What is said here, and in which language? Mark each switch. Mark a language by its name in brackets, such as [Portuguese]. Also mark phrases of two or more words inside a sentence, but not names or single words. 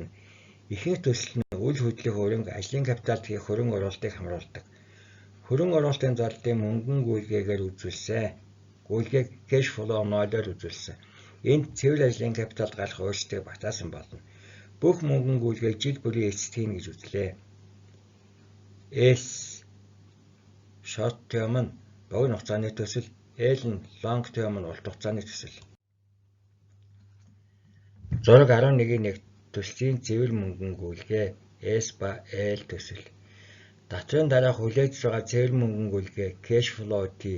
[Mongolian] Ихэнх төсөл нь үл хөдлөх хөрөнгө, ажлын капиталд хийх хөрөнгө оруулалтыг хамруулдаг. Хөрөнгө оруулалтын зардалыг мөнгөн гүйлгээгээр үзүүлсэн. Гүйлгээг [English] cash flow [Mongolian] ноолоор үзүүлсэн. Энд цэвэр ажлын капиталд гарах өөрчлөлтийг батаасан болно. Бүх мөнгөн гүйлгээг жил бүрийн эцэст хийнэ гэж үзлээ. S [English] short term [Mongolian] нь богино хугацааны төсөл, L нь [English] long term [Mongolian] нь урт хугацааны төсөл. Зураг 11-ийн төслийн цэвэр мөнгөн гүйлгээ S ба L төсөл. Татрын дараа хүлээж байгаа цэвэр мөнгөн гүйлгээ [English] cash flow [Mongolian] T.